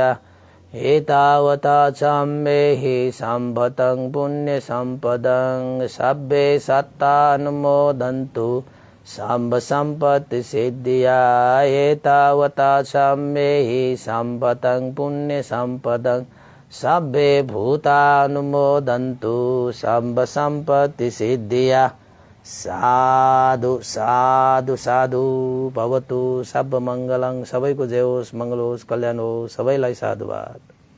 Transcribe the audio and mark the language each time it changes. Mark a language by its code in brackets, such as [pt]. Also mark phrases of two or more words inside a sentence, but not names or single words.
[pi] एतावता सम्मेहि सम्पदं पुण्य सम्पदं सब्बे सत्तानुमोदन्तु शम्भ सम्पत्ति सिद्धिया एतावता सम्मेहि सम्पतं पुण्य सम्पदं सब्बे भूतानुमोदन्तु शम्भ सम्पत्ति सिद्धिया। साधु साधु साधु भवतु। सब मङ्गलं, [ne] सबैको जय होस्, मङ्गल होस्, कल्याण होस्, सबैलाई साधुवाद।